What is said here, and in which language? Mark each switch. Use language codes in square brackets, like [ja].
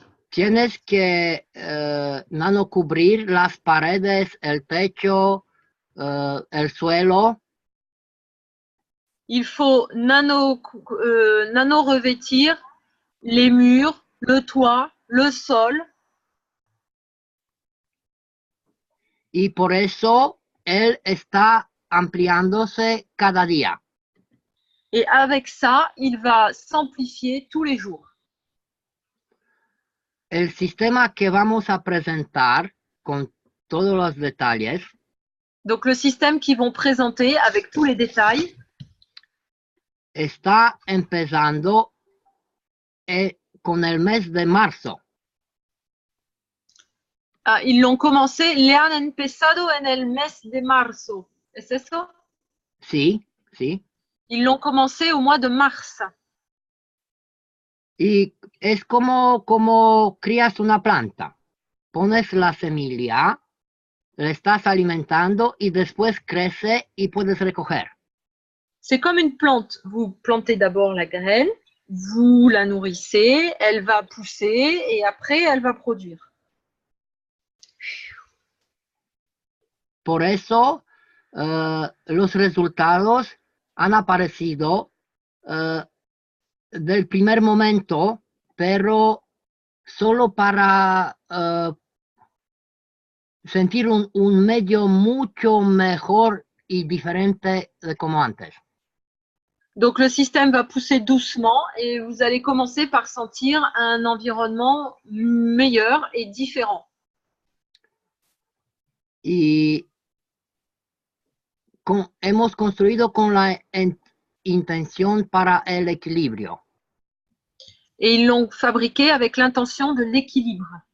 [es] Tienes que nanocubrir las paredes, el techo, el suelo. [fr] Il faut nano-revêtir les murs, le toit, le sol. [es] Y por eso él está ampliándose cada día. [fr] Et avec ça, il va s'amplifier tous les jours. [es] El sistema que vamos a presentar con todos los detalles. [fr] Donc le système qu'ils vont présenter avec tous les détails. [es] Está empezando con el mes de marzo. [fr] Ah, ils l'ont commencé, [es] le han empezado en el mes de marzo. ¿Es eso? Sí, sí. [fr] Ils l'ont commencé au mois de mars. [es] Y es como crías una planta. Pones la semilla, la estás alimentando y después crece y puedes recoger. [fr] C'est comme une plante. Vous plantez d'abord la graine, vous la nourrissez, elle va pousser et après elle va produire. [es] Por eso los resultados han aparecido del primer momento, pero solo para sentir un medio mucho mejor y diferente de como antes. [fr] Donc le système va pousser doucement et vous allez commencer par sentir un environnement meilleur et différent. [es] Y hemos construido con la intención para el equilibrio. [fr] Et ils l'ont fabriqué avec l'intention de l'équilibre.